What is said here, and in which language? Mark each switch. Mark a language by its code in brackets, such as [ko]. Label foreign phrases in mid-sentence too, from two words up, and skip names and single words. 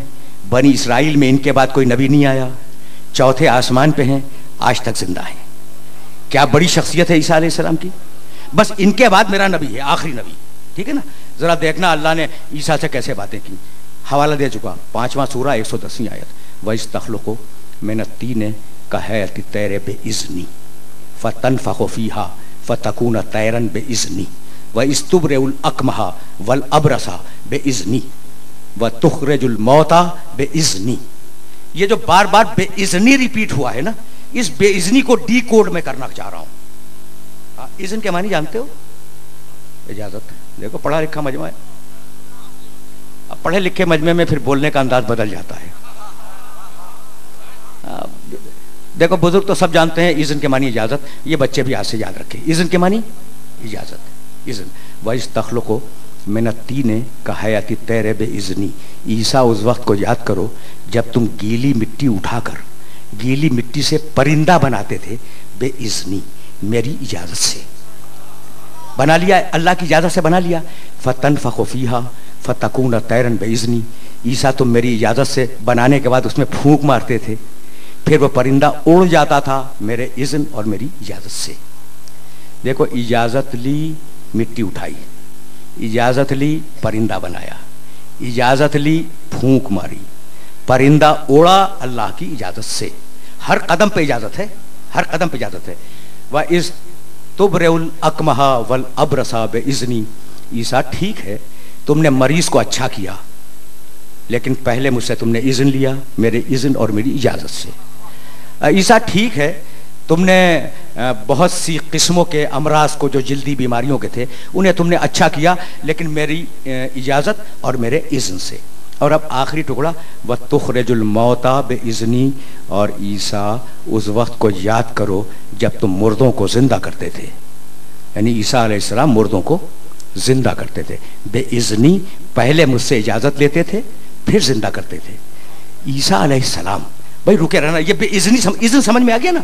[hi] बनी इसराइल में इनके बाद कोई नबी नहीं आया, चौथे आसमान पे हैं, आज तक जिंदा हैं। क्या बड़ी शख्सियत है ईसा अलैहिस्सलाम की। बस इनके बाद मेरा नबी है, आखिरी नबी, ठीक है ना। जरा देखना अल्लाह ने ईसा से कैसे बातें की। हवाला दे चुका, 5वां सूरा 110वीं आयत। [ar] وإذ تخلق من الطين كهيئة الطير بإذني فتنفخ فيها فتكون طيرا بإذني وتبرئ الأكمه والأبرص بإذني وتخرج الموتى بإذني. [hi] ये जो बार बार बेइज़्नी रिपीट हुआ है ना, इस बेइज़्नी को डी कोड में करना चाह रहा हूं। इज़्न के मानी जानते हो? इजाजत। देखो पढ़ा लिखा मजमा है। अब पढ़े लिखे मजमे में फिर बोलने का अंदाज बदल जाता है। देखो बुजुर्ग तो सब जानते हैं इज़्न के मानी इजाजत, ये बच्चे भी आज से याद रखें। इज़्न के मानी इजाजत, इज़्न। [ar] وإذ تخلق من الطين كهيئة الطير بإذني. [hi] ईसा उस वक्त को याद करो जब तुम गीली मिट्टी उठाकर गीली मिट्टी से परिंदा बनाते थे, बेइज़्नी, मेरी इजाजत से बना लिया, अल्लाह की इजाजत से बना लिया। [ar] فتنفخ فيها فتكون طيرا بإذني. [hi] ईसा तुम मेरी इजाजत से बनाने के बाद उसमें फूंक मारते थे, फिर वो परिंदा उड़ जाता था मेरे इज़्न और मेरी इजाजत से। देखो, इजाजत ली, मिट्टी उठाई, इजाजत ली, परिंदा बनाया, इजाजत ली, फूंक मारी, परिंदा उड़ा अल्लाह की इजाजत से। हर कदम पे इजाजत है, हर कदम पे इजाजत है। [ar] وتبرئ الأكمه والأبرص بإذني. [hi] ईसा ठीक है, तुमने मरीज को अच्छा किया, लेकिन पहले मुझसे तुमने इज़्न लिया, मेरे इज़्न और मेरी इजाजत से। ईसा ठीक है, तुमने बहुत सी किस्मों के अमराज को, जो जल्दी बीमारियों के थे, उन्हें तुमने अच्छा किया, लेकिन मेरी इजाज़त और मेरे इज़्न से। और अब आखिरी टुकड़ा, [ar] وتخرج الموتى بإذني. [hi] और ईसा उस वक्त को याद करो जब तुम मुर्दों को जिंदा करते थे। यानी ईसा अलैहिस्सलाम मुर्दों को जिंदा करते थे बेइज़्नी। पहले मुझसे इजाज़त लेते थे, फिर जिंदा करते थे। ईसा अलैहिस्सलाम, भाई रुके रहना, ये बेइज़्नी इज़्न समझ में आ गया ना।